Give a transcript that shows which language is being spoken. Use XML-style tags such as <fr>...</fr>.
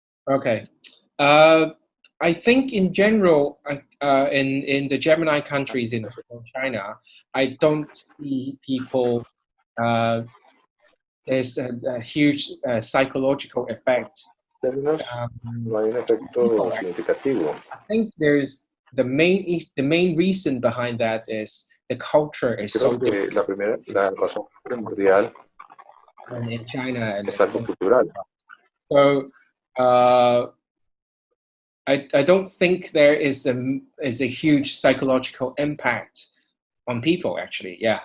<en>Okay. I think in general, in the Gemini countries in China, I don't see people, there's a huge psychological effect.</en> <es>No hay un efecto significativo.</es> <en>I think there's the main reason behind that is the culture is so different.</en> <es>La razón primordial</es> <en>in China</en> <es>es algo cultural.</es> <en>So I don't think there is a huge psychological impact on people, actually. Yeah.</en>